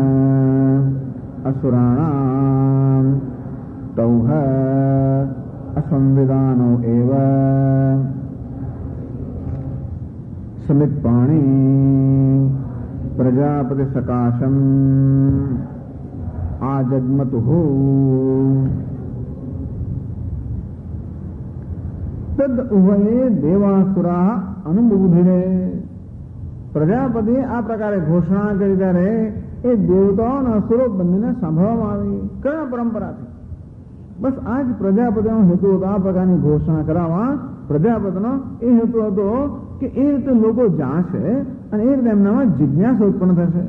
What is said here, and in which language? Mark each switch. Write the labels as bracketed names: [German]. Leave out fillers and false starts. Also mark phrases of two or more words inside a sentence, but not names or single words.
[Sanskrit] असुराणाम् तौह असंविदानो एव समित्पाणी प्रजापति सकाशम आजगमतु तद उभये देवासुरा अनुभूधिरे. [Gujarati] પ્રજાપતિએ આ પ્રકારે ઘોષણા કરી ત્યારે એ દેવતાઓ અને અસુરો બંનેને સાંભળવામાં આવી કર્ણ પરંપરાથી. બસ આ જ પ્રજાપતિનો હેતુ હતો. આ પ્રકારની ઘોષણા કરાવવા પ્રજાપતિનો એ હેતુ હતો કે એ રીતે લોકો જાણશે અને એ રીતે એમનામાં જિજ્ઞાસા ઉત્પન્ન થશે.